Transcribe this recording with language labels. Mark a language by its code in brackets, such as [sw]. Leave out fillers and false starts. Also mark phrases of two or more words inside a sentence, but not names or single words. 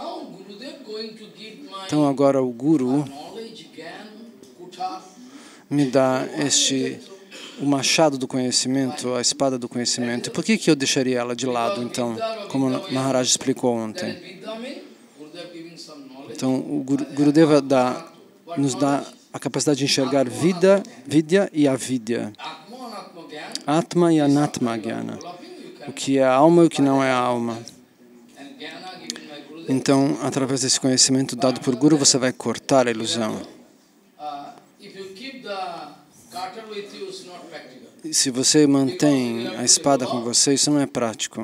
[pt] Então agora o Guru me dá o machado do conhecimento, a espada do conhecimento. E por que eu deixaria ela de lado, então, como Maharaj explicou ontem? Então, o Gurudeva nos dá a capacidade de enxergar vidya e avidya. [sa] Atma e अनात्म ज्ञान. [pt] O que é a alma e o que não é a alma. Então, através desse conhecimento dado por Guru, você vai cortar a ilusão. E se você mantém a espada com você, isso não é prático.